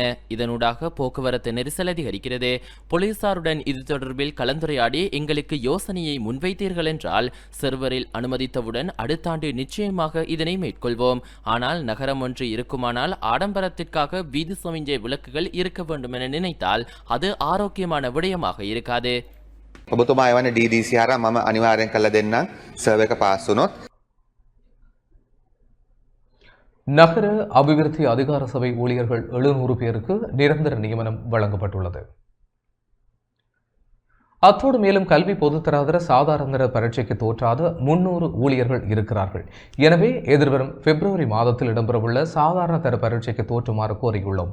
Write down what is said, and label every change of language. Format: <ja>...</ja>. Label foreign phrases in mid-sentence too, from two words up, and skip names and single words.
<ta>இதனூடாக போக்குவரத்து நெரிசல் அதிகரிக்கிறது. போலீசாருடன் இது தொடர்பில் கலந்துரையாடி எங்களுக்கு யோசனையை முன்வைத்தீர்கள் என்றால் சர்வரில் அனுமதித்தவுடன் அடுத்த ஆண்டு நிச்சயமாக இதனை மேற்கொள்வோம். ஆனால் நகரம் ஒன்று இருக்குமானால் ஆடம்பரத்திற்காக வீதி சமிஞ்சை விலக்குகள் இருக்க வேண்டும் என நினைத்தால் அது ஆரோக்கியமான விடயமாக இருக்காது.</ta> <si>ඔබතුමා එවන DDC හරහා මම අනිවාර්යෙන් කළ දෙන්නම් සර්වර් එක පාස් වුණොත්.</si> <ta>நகர அபிவிருத்தி அதிகார சபை ஊழியர்கள் 700 பேருக்கு நிரந்தர நியமனம் வழங்கப்பட்டுள்ளது. அத்தோடு மேலும் கல்வி பொதுத்தராதர சாதாரண பரீட்சைக்கு தோற்றாத 300 ஊழியர்கள் இருக்கிறார்கள். எனவே எதிர்வரும் பிப்ரவரி மாதத்தில் இடம்பெறவுள்ள சாதாரண தர பரீட்சைக்கு தோற்றுமாறு கோரியுள்ளோம்.</ta>